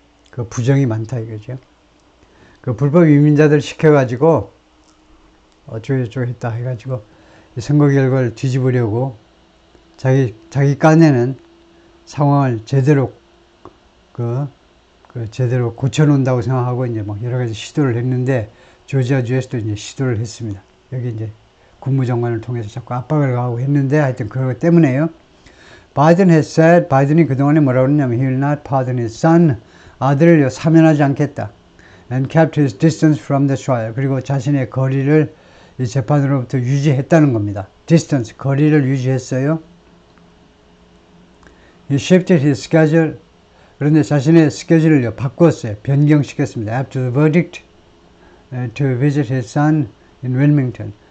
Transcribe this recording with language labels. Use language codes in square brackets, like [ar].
[ko] 그 부정이 많다 이거죠. 그 불법 이민자들 시켜가지고 어쩌고저쩌고 했다 해가지고 선거 결과를 뒤집으려고 자기 깐에는 상황을 제대로 제대로 고쳐놓는다고 생각하고 이제 막 여러 가지 시도를 했는데 조지아주에서도 이제 시도를 했습니다. 여기 이제 국무장관을 통해서 자꾸 압박을 가하고 했는데 하여튼 그것 때문에요. [en] 바이든 has said, [ko] 바이든이 그동안에 뭐라고 그러냐면 [en] he will not pardon his son, [ko] 아들을 사면하지 않겠다. [en] and kept his distance from the trial. [ko] 그리고 자신의 거리를 이 재판으로부터 유지했다는 겁니다. distance, 거리를 유지했어요. [en] He shifted his schedule. [ko] 그런데 자신의 스케줄을 바꿨어요. 변경시켰습니다. [en] After the verdict to visit his son in Wilmington.